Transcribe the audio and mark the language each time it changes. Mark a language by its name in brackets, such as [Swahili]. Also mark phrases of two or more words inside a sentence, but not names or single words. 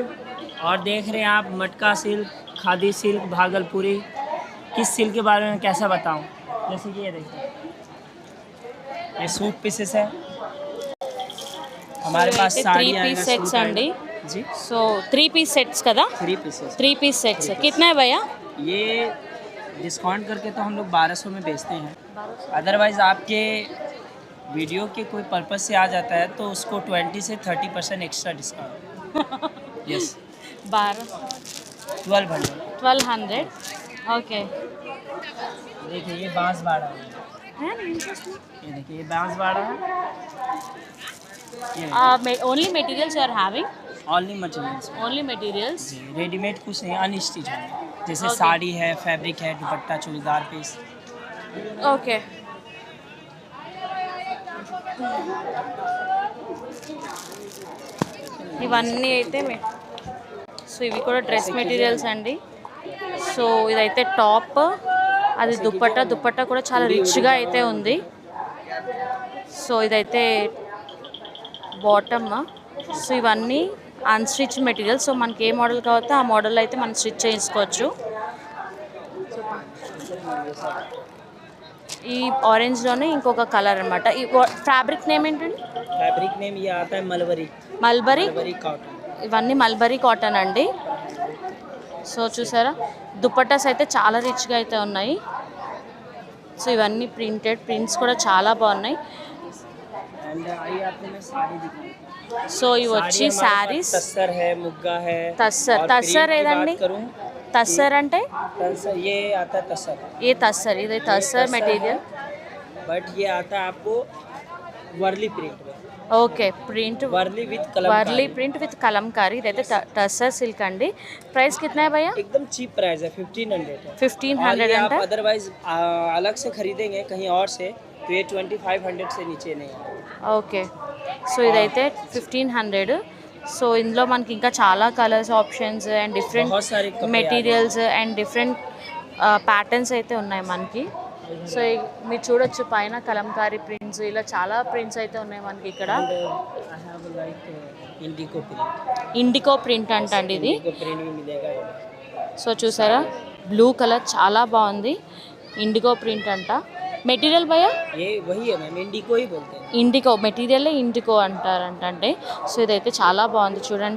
[Hindi] और देख रहे हैं आप मटका सिल्क, खादी सिल्क भागलपुरी। किस सिल्क के बारे में कैसा बताऊं? जैसे कि ये देखिए, ये सूट पीसेस है हमारे पास। साड़ी आएगा [Telugu] सेट्स अंडी [Hindi] जी। [Telugu] సో 3 పీస్ సెట్స్ కదా, [Hindi] 3 पीसेस [English] 3 piece sets [Hindi] कितना है भैया? ये डिस्काउंट करके तो हम लोग 1200 में बेचते हैं। अदरवाइज़ आपके वीडियो के कोई पर्पज़ से आ जाता है तो उसको 20 से 30% [English] extra discount. [Hindi] यस 1200। 1200 ओके. देखिए ये बांस बाड़ा है, ये देखिए ये बांस बाड़ा है। [English] Only materials you are having? Only materials, Only materials. [Hindi] रेडीमेड कुछ नहीं, अनस्टिच है। जैसे Okay. साड़ी है, फैब्रिक है, दुपट्टा, चूड़ीदार पीस। [Telugu] ఓకే. ఇవన్నీ అయితే సో ఇవి కూడా [English] dress materials [Telugu] అండి. సో ఇదైతే టాప్, అది దుపట్టా కూడా చాలా రిచ్గా అయితే ఉంది. సో ఇదైతే బాటమ్. సో ఇవన్నీ [English] unstitch material. [Telugu] సో మనకి ఏ మోడల్ కావాలో ఆ మోడల్ అయితే మనం స్టిచ్ చేసుకోవచ్చు. ఈ ఆరెంజ్లోనే ఇంకొక కలర్ అనమాట. ఈ [English] fabric name [Telugu] ఏంటండి? [English] fabric name [Hindi] ये आता है मलबरी। [Telugu] మల్బరీ. [Hindi] मलबरी कॉटन। [Telugu] ఇవన్నీ మల్బరీ కాటన్ అండి. సో చూసారా, దుపట్టాస్ అయితే చాలా రిచ్గా అయితే ఉన్నాయి. సో ఇవన్నీ ప్రింట్స్ కూడా చాలా బాగున్నాయి. [Hindi] एंड आइए आपको मैं साड़ी दिखाऊं। [Telugu] సో ఇవి వచ్చి శారీస్. [Hindi] तस्सर है, मुग्गा है। [Telugu] తస్సర్. [Hindi] और [Telugu] తస్సర్ [Hindi] प्रिंट की [Telugu] ఏదండి? [Hindi] बात करूं, [Telugu] తస్సర్ అంటే [Hindi] तस्सर ये आता है तस्सर। [Telugu] ఏ తస్సర్? ఇది తస్సర్ మెటీరియల్. [Hindi] बट ये आता है आपको वर्ली प्रिंट में। [Telugu] ఓకే. ప్రింట్ [Hindi] वर्ली विद [Telugu] వర్లీ [Hindi] कलमकारी। [English] print with [Telugu] కలంకారీ. ఇదైతే టస్సర్ సిల్క్ అండి. ప్రైస్ [Hindi] कितना है भैया? एकदम चीप प्राइस है, 1500 है। और 1500 ये आप [Telugu] అంటే [Hindi] अदरवाइज अलग से खरीदेंगे कहीं और से तो ये 2500 से नीचे नहीं है। [Telugu] ఓకే. సో ఇదైతే 1500. సో ఇందులో మనకి ఇంకా చాలా [English] colors options and different [Hindi] बहुत सारे कपड़े [English] materials and different patterns [Telugu] అయితే ఉన్నాయి మనకి. సో మీరు చూడొచ్చు పైన కలంకారీ ప్రింట్స్, ఇలా చాలా ప్రింట్స్ అయితే ఉన్నాయి మనకి ఇక్కడ. [English] I have like indico print. [Telugu] ఇండికో ప్రింట్ అంటండి ఇది. [Hindi] इंडिको प्रिंट भी मिलेगा। [Telugu] సో చూసారా, [English] blue color [Telugu] చాలా బాగుంది. ఇండిగో ప్రింట్ అంట. మెటీరియల్ భయ్యా? [Hindi] ये वही है मैम, इंडिको ही बोलते हैं। [Telugu] ఇండిగో మెటీరియల్ ఇండిగో అంటారంటే. సో ఇదైతే చాలా బాగుంది చూడండి.